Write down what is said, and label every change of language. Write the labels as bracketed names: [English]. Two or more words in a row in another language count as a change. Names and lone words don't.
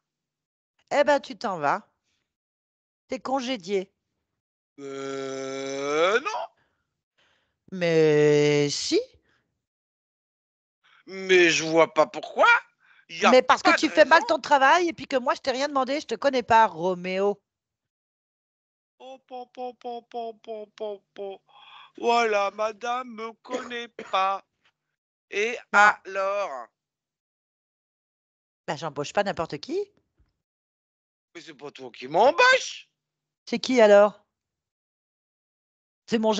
[French] Eh ben, tu t'en vas. T'es congédié. Non. Mais si. Mais je vois pas pourquoi. Il n'y a Mais parce que pas de tu fais raison. mal ton travail et puis que moi, je t'ai rien demandé. Je te connais pas, Roméo. Oh, po, po, po, po, po, po, po. Voilà, madame me connaît pas. Et Non, alors? ben, j'embauche pas n'importe qui. Mais c'est pas toi qui m'embauche. C'est qui alors? C'est mon